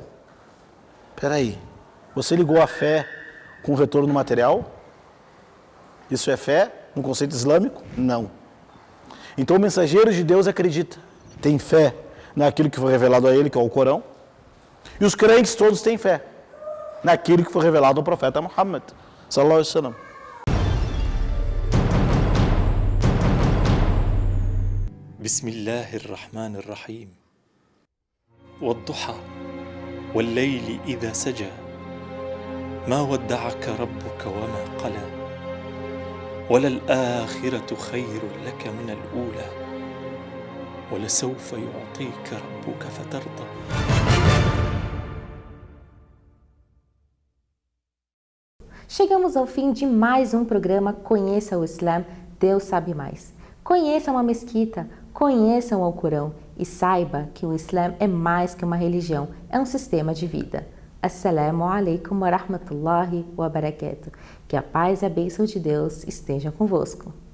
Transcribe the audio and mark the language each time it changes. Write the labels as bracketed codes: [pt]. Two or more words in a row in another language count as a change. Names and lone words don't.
[pt] Espera aí, você ligou a fé com retorno material? Isso é fé no conceito islâmico? Não. Então o mensageiro de Deus acredita, tem fé naquilo que foi revelado a ele, que é o Corão. E os crentes todos têm fé naquilo que foi revelado ao profeta Muhammad [ar] صلى الله عليه وسلم. بسم الله الرحمن الرحيم والضحى والليل إذا سجى ما ودعك ربك وما قلى وللآخرة خير لك من الأولى ولسوف يعطيك ربك فترضى. [pt] Chegamos ao fim de mais um programa Conheça o Islã, Deus sabe mais. Conheçam a mesquita, conheçam o Alcorão e saiba que o Islã é mais que uma religião, é um sistema de vida. [ar] السلام عليكم ورحمة الله وبركاته. [pt] Que a paz e a bênção de Deus estejam convosco.